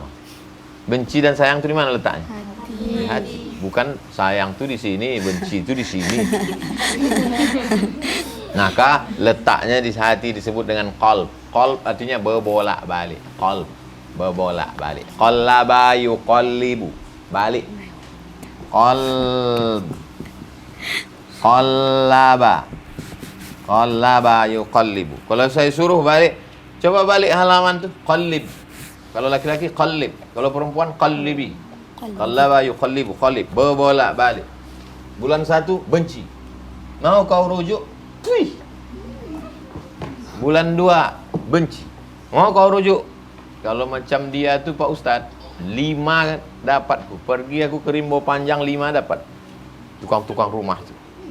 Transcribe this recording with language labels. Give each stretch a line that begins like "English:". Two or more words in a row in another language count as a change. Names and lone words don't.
Indonesian: Benci dan sayang itu di mana letaknya? Hati. Bukan sayang itu di sini, benci itu di sini. Maka letaknya di hati disebut dengan qalb. Qalb artinya berbolak-balik. Qalb, berbolak-balik.
Arabic: قَلَّبَ يُقَلِّبُ, balik. قلب، قلّب، قلّب يقلّب.
Indonesian: Kalau saya suruh balik, coba balik halaman tuh, qallib. Kalau laki-laki qallib, kalau perempuan qallibi.
Arabic: قلّب يقلّب، قلّب,
Indonesian: berbolak-balik. Bulan 1 benci, mau kau rujuk, wih. Bulan 2 benci, mau kau rujuk. Kalau macam dia tuh Pak Ustadz, 5 dapatku. Pergi aku ke Rimbo Panjang, 5 dapat. Tukang-tukang rumah tuh.